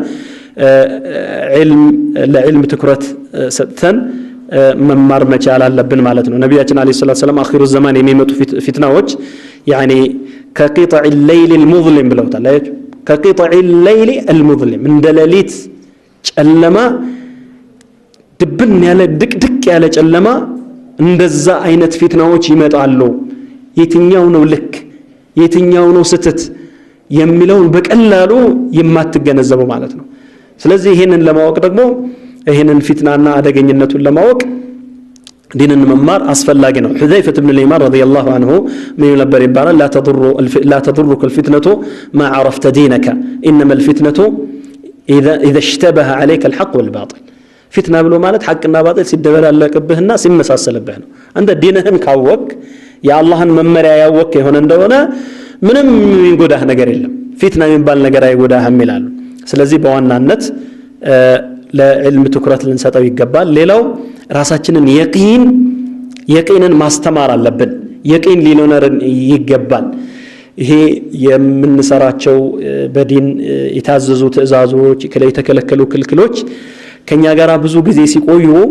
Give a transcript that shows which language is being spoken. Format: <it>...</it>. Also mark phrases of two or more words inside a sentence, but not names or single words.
<am>ለዕልም ትኩረት ሰጥተን መማር መቻል አለብን ማለት ነው ነብያችን</am> <ar>عليه الصلاة السلام آخر الزمان</ar> <am>የሚመጡ ፊትናዎች</am> <ar>يعني كقطع الليل المظلم</ar> <am>ብለውታል</am> <ar>كقطع الليل المظلم</ar> <am>እንደ ሌሊት ጨለማ ድብን ያለ ድቅድቅ ያለ ጨለማ እንደዛ አይነት ፊትናዎች ይመጣሉ የትኛው ነው ልክ የትኛው ነው ስተት የሚለውን በቀላሉ የማትገነዘበው ማለት ነው ስለዚህ ይሄንን ለማወቅ ደግሞ ይሄንን ፊትናና አደገኝነቱን ለማወቅ ዲንን መማር አስፈላጊ ነው ሁዘይፈህ ኢብኑ اليمان</am> <ar>رضي الله عنه</ar> <am>ምን ነበር ይባላል</am> <ar>لا تضرك الفتنة ما عرفت دينك انما الفتنة اذا اشتبه عليك الحق والباطل فتنة</ar> <am>ብሎ ማለት ሐቅና ባጢል ሲደበላለቅብህና ሲመሳሰልብህ ነው አንተ ዲንህን ካወቅ የአላህን መመሪያ ያወቅ የሆነ እንደሆነ ምንም የሚጎዳህ ነገር የለም ፊትና የሚባል ነገር አይጎዳህም ይላሉ ስለዚህ በዋናነት ለዕልም ትኩረት ልንሰጠው ይገባል ሌላው ራሳችንን የቂንን ማስተማር አለብን የቂን ሊኖረን ይገባል ይሄ የምንሰራቸው በዲን የታዘዙ ትእዛዞች የተከለከሉ ክልክሎች ከኛ ጋር ብዙ ጊዜ ሲቆዩ</am>